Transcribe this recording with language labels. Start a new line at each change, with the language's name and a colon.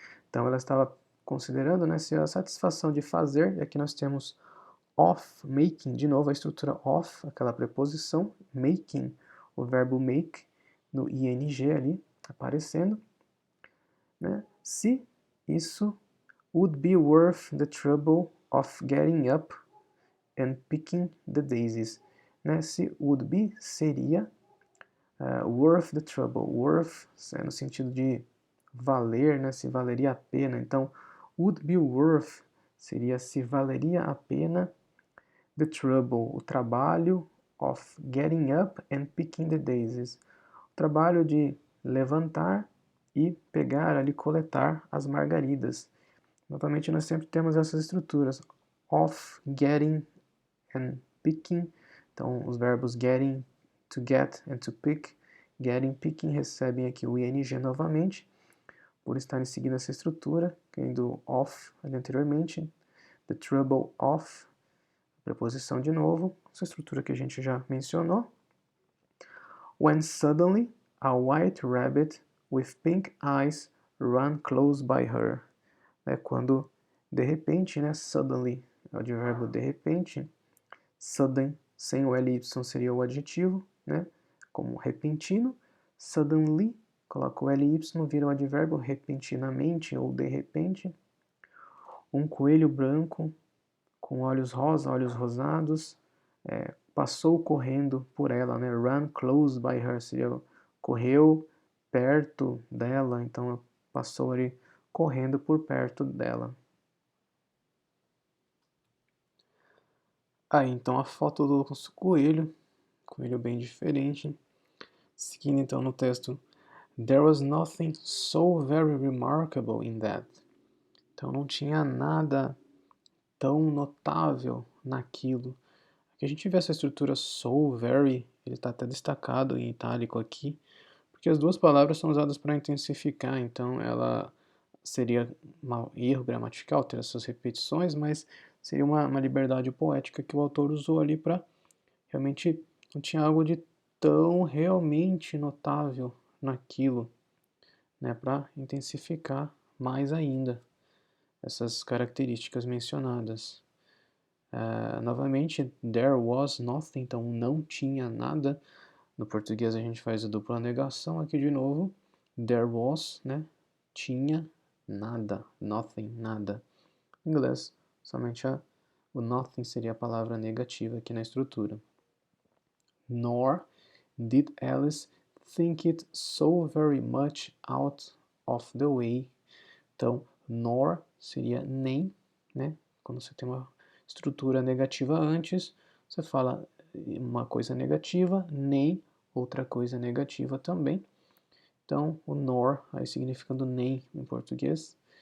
Portuguese: Então, ela estava considerando, né, se a satisfação de fazer, e aqui nós temos of, making, de novo a estrutura of, aquela preposição, making, o verbo make, no ing ali, aparecendo, né? Se isso
English: would be worth the trouble of getting up and picking the daisies, né?
Portuguese: Se would be seria
English: worth the trouble,
Portuguese: worth no sentido de valer, né? Se valeria a pena, então would be worth seria se valeria a pena.
English: The trouble,
Portuguese: o trabalho
English: of getting up and picking the daisies.
Portuguese: O trabalho de levantar e pegar ali, coletar as margaridas. Novamente, nós sempre temos essas estruturas.
English: Of, getting and picking.
Portuguese: Então, os verbos getting, to get and to pick. Getting, picking recebem aqui o ing novamente, por estarem seguindo essa estrutura, tendo of ali anteriormente. The trouble of, preposição de novo, essa estrutura que a gente já mencionou.
English: When suddenly a white rabbit with pink eyes ran close by her.
Portuguese: É quando, de repente, né, suddenly é o advérbio de repente. Sudden, sem o ly seria o adjetivo, né, como repentino. Suddenly, coloca o ly, vira o advérbio repentinamente ou de repente. Um coelho branco com olhos rosa, olhos rosados, passou correndo por ela, né?
English: Run close by her,
Portuguese: seria correu perto dela, então passou ali correndo por perto dela. Aí, então a foto do coelho bem diferente. Seguindo então no texto,
English: there was nothing so very remarkable in that.
Portuguese: Então não tinha nada tão notável naquilo. Aqui a gente vê essa estrutura so, very, ele está até destacado em itálico aqui, porque as duas palavras são usadas para intensificar, então ela seria um erro gramatical ter essas repetições, mas seria uma liberdade poética que o autor usou ali para realmente não tinha algo de tão realmente notável naquilo, né, para intensificar mais ainda essas características mencionadas. Novamente,
English: there was nothing,
Portuguese: então não tinha nada. No português a gente faz a dupla negação, aqui de novo, there was, né, tinha nada, nothing, nada. Em inglês, somente o nothing seria a palavra negativa aqui na estrutura.
English: Nor did Alice think it so very much out of the way.
Portuguese: Então, nor seria nem, né? Quando você tem uma estrutura negativa antes, você fala uma coisa negativa, nem outra coisa negativa também. Então, o nor, aí significando nem em português.